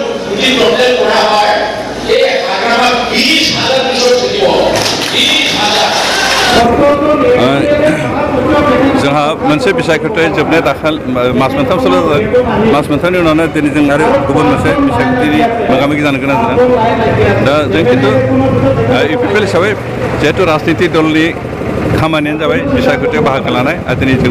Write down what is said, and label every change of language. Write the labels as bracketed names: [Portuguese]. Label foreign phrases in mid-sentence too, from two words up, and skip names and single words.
[Assamese] যদি টোটেল কৰা হয় এই আগ্ৰাবাদ 20,000 পিছত থাকিব 20,000 [Bodo] जोंहा मोनसे बिसायख'थि जोबनाय दाखाल मास मोनथामसोल' जादों मास मोनथामनि उनावनो दिनै जों आरो गुबुन मोनसे बिसायख'थिनि मोगा मोगि जानो गोनां जादों दा जों खिन्थु इउपिपिएल हिसाबै जिहेतु राजनिति दलनि खामानियानो जाबाय बिसायख'थियाव बाहागो लानाय आरो दिनै जों